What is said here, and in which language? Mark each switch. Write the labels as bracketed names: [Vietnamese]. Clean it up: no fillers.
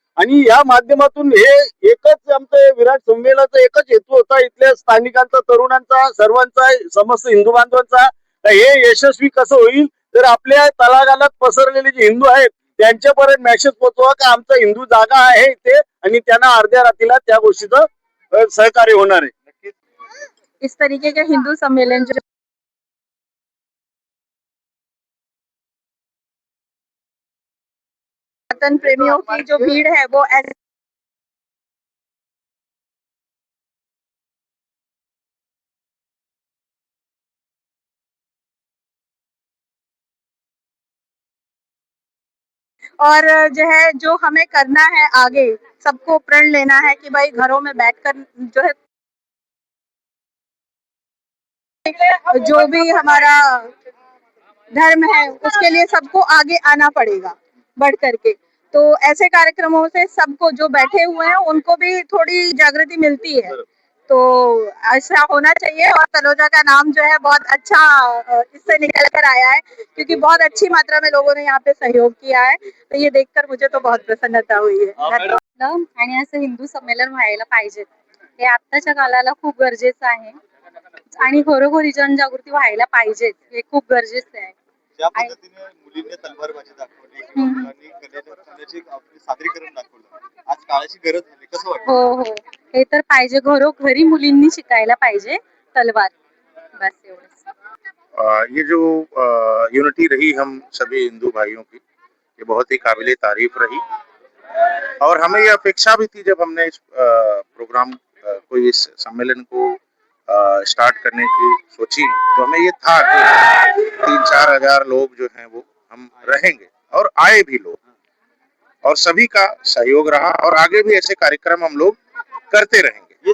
[Marathi] आणि या माध्यमातून हे एकच आमचं विराट संमेलनाचा एकच हेतू होता, इथल्या स्थानिकांचा, तरुणांचा, सर्वांचा, समस्त हिंदू बांधवांचा, हे यशस्वी कसं होईल तर आपल्या तळागाळात पसरलेले जे हिंदू आहेत त्यांच्यापर्यंत मेसेज पोहोचवा का आमचा हिंदू जागा आहे इथे, आणि त्यांना अर्ध्या रात्रीला त्या गोष्टीचं सहकार्य होणार आहे. [Hindi] इस तरीके के हिंदू सम्मेलन जो वतन प्रेमियों की जो भीड़ है वो ऐसे और जो है, जो हमें करना है आगे, सबको प्रण लेना है कि भाई घरों में बैठकर जो है जो भी हमारा धर्म है, उसके लिए सबको आगे आना पड़ेगा बढ़ करके। तो ऐसे कार्यक्रमों से सबको जो बैठे हुए हैं उनको भी थोड़ी जागृति मिलती है, तो ऐसा होना चाहिए। और तलोजा का नाम जो है बहुत अच्छा इससे निकल कर आया है, क्योंकि बहुत अच्छी मात्रा में लोगों ने यहाँ पे सहयोग किया है, तो ये देखकर मुझे तो बहुत प्रसन्नता हुई है। [Marathi] आपलं आणि असं हिंदू संमेलन व्हायला पाहिजे, हे आत्ताच्या काळाला खूप गरजेचं आहे आणि घरोघरी जनजागृती व्हायला पाहिजे, हे खूप गरजेचं आहे. ज्या पद्धतीने मुलींनी तलवारबाजी दाखवली, मुलांनी कलेची आपली सादरीकरण दाखवलं, आज काळाची गरज झाली, कसं वाटतं? हो हो, हे तर पाहिजे, घरोघरी मुलींनी शिकायला पाहिजे तलवार, बस एवढंच. [Hindi] ये जो यूनिटी रही हम सभी हिंदू भाइयों की, ये बहुत ही काबिले तारीफ रही और हमें ये अपेक्षा भी थी जब हमने इस प्रोग्राम को, इस सम्मेलन को स्टार्ट करने की सोची, तो हमें ये था कि 3-4 हजार लोग जो हैं वो हम रहेंगे और आए भी लोग, और सभी का सहयोग रहा और आगे भी ऐसे कार्यक्रम हम लोग करते रहेंगे।